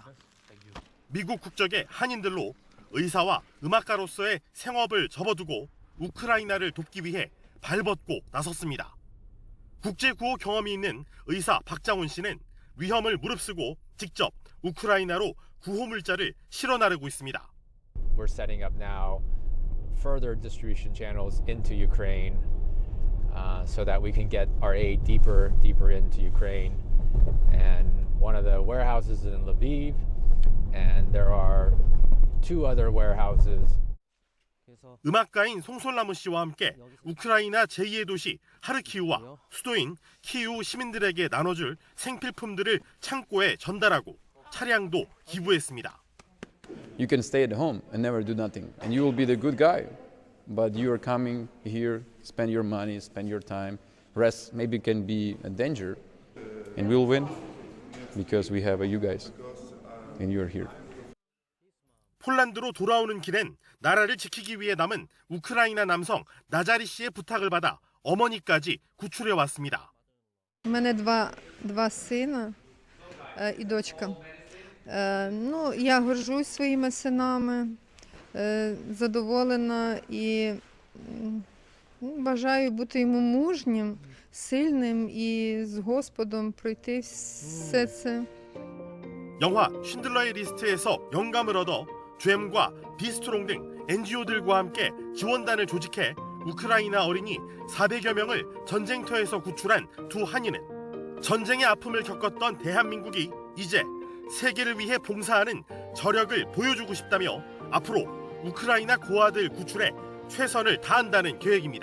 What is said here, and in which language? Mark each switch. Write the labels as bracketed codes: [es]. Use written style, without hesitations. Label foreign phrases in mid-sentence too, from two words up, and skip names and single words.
[ko] 미국 국적의 한인들로 의사와 음악가로서의 생업을 접어두고 우크라이나를 돕기 위해 발벗고 나섰습니다. 국제구호 경험이 있는 의사 박장훈 씨는 위험을 무릅쓰고 직접 우크라이나로 구호 물자를 실어 나르고 있습니다. [en] We're setting up now further distribution channels into Ukraine so that we can get our aid deeper into Ukraine. And one of the warehouses is in Lviv, and there are two other warehouses. [ko] 음악가인 송솔나무 씨와 함께 우크라이나 제2의 도시 하르키우와 수도인 키이우 시민들에게 나눠줄 생필품들을 창고에 전달하고 차량도 기부했습니다. [en] You can stay at home and never do nothing, and you will be the good guy. But you are coming here, spend your money, spend your time, rest. Maybe it can be a danger, and we'll win because we have you guys, and you're here. [ko] 폴란드로 돌아오는 길엔 나라를 지키기 위해 남은 우크라이나 남성 나자리 씨의 부탁을 받아 어머니까지 구출해 왔습니다. [uk] У мене два сина і дочка. Ну, я горжусь своїми синами, задоволена і бажаю бути йому мужнім, сильним і з Господом пройти все це. [ko] 영화 쉰들러의 리스트에서 영감을 얻어 GM과 비스트롱 등 NGO들과 함께 지원단을 조직해 우크라이나 어린이 400여 명을 전쟁터에서 구출한 두 한인은 전쟁의 아픔을 겪었던 대한민국이 이제 세계를 위해 봉사하는 저력을 보여주고 싶다며 앞으로 우크라이나 고아들 구출에 최선을 다한다는 계획입니다.